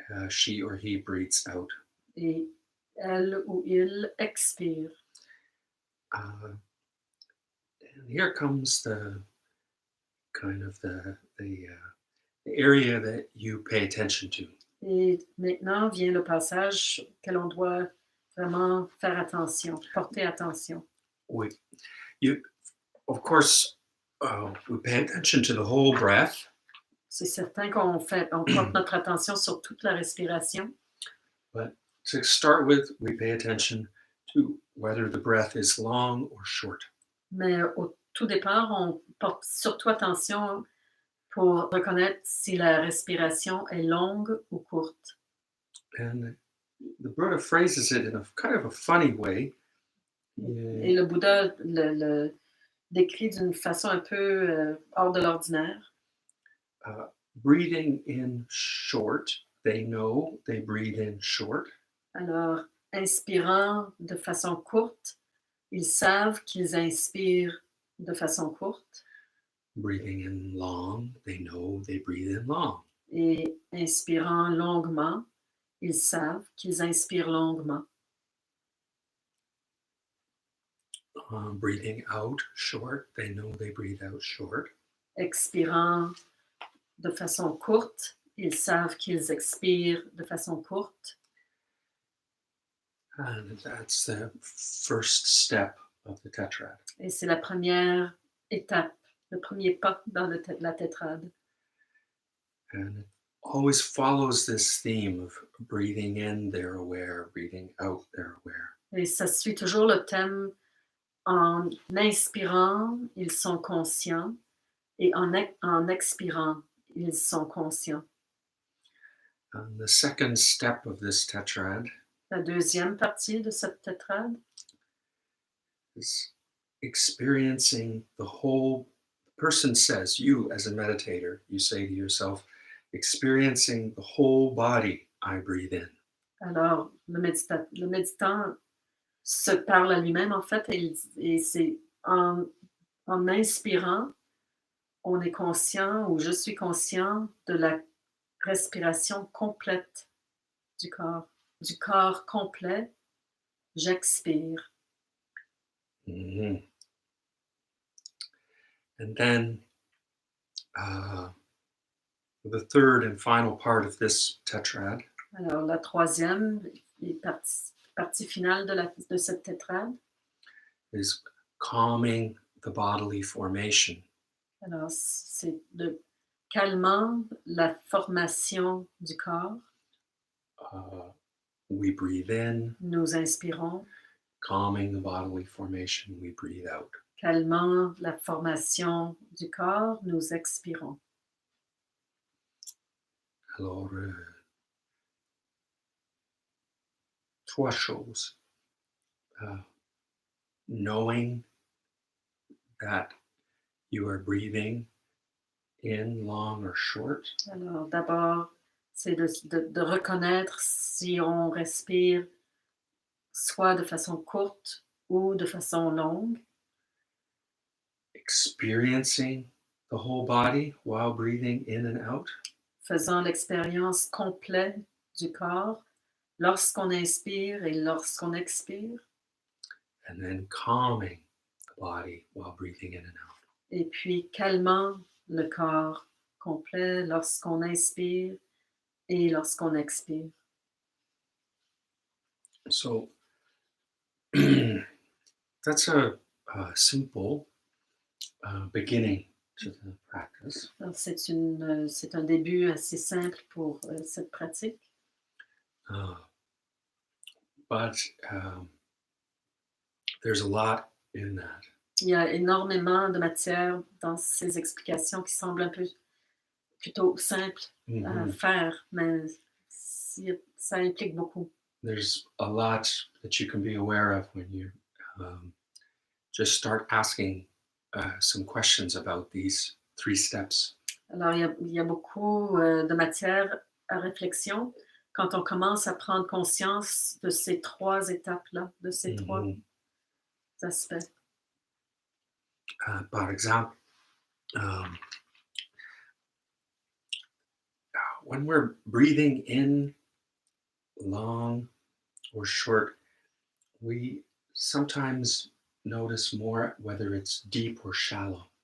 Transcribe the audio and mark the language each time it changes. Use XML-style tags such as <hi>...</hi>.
<en>She or he breathes out.</en> <fr>Et elle ou il expire.</fr> <en>And here comes the kind of the area that you pay attention to.</en> <fr>Et maintenant vient le passage que l'on doit vraiment faire attention, porter attention.</fr> <en>Of course, we pay attention to the whole breath.</en> <fr>C'est certain qu'on porte notre attention sur toute la respiration.</fr> <en>But to start with, we pay attention to whether the breath is long or short.</en> <fr>Mais au tout départ, on porte surtout attention pour reconnaître si la respiration est longue ou courte.</fr> <en>And the Buddha phrases it in a kind of a funny way.</en> <fr>Et le Bouddha le décrit d'une façon un peu hors de l'ordinaire.</fr> <en>Breathing in short they know they breathe in short.</en> <fr>Alors, inspirant de façon courte, ils savent qu'ils inspirent de façon courte.</fr> <en>Breathing in long, they know they breathe in long.</en> <fr>Et inspirant longuement, ils savent qu'ils inspirent longuement.</fr> <en>Breathing out short, they know they breathe out short.</en> <fr>Expirant de façon courte, ils savent qu'ils expirent de façon courte.</fr> <en>And that's the first step of the Tetrad.</en> <fr>Et c'est la première étape, le premier pas dans la tétrade.</fr> <en>And it always follows this theme of breathing in, they're aware, breathing out, they're aware.</en> <fr>Et ça suit toujours le thème en inspirant, ils sont conscients, et en expirant, ils sont conscients.</fr> <en>And the second step of this Tetrad</en> <fr>La deuxième partie de cette tétrade,</fr> <en>is experiencing the whole. The person says, you as a meditator, you say to yourself, experiencing the whole body I breathe in.</en> <fr>alors le méditant se parle à lui-même en fait, et c'est en inspirant, on est conscient, ou je suis conscient de la respiration complète du corps complet, j'expire. Mm-hmm.</fr> <en>And then the third and final part of this Tetrad</en> <fr>Alors la troisième partie finale de cette tétrade,</fr> <en>is calming the bodily formation.</en> <fr>alors c'est de calmant la formation du corps.</fr> <en>We breathe in,</en> <fr>Nous inspirons,</fr> <en>calming the bodily formation, we breathe out.</en> <fr>calmant la formation du corps, nous expirons. Alors, trois choses.</fr> <en>Knowing that you are breathing in long or short.</en> <fr>Alors d'abord, c'est de reconnaître si on respire soit de façon courte ou de façon longue.</fr> <en>Experiencing the whole body while breathing in and out.</en> <fr>Faisant l'expérience complète du corps lorsqu'on inspire et lorsqu'on expire.</fr> <en>And then calming the body while breathing in and out.</en> <fr>Et puis calmant le corps complet lorsqu'on inspire et lorsqu'on expire.</fr> <en>So that's a simple beginning to the practice.</en> <fr>Alors, c'est un début assez simple pour cette pratique.</fr> <en>But there's a lot in that.</en> <fr>Il y a énormément de matière dans ces explications qui semblent un peu plutôt simples à faire, mais ça implique beaucoup.</fr> <en>There's a lot that you can be aware of when you just start asking some questions about these three steps.</en> <fr>Alors, il y a beaucoup de matière à réflexion quand on commence à prendre conscience de ces trois étapes-là, de ces trois aspects. Par exemple,</fr> <en>when we're breathing in long or short, we sometimes notice more whether it's deep or shallow.</en>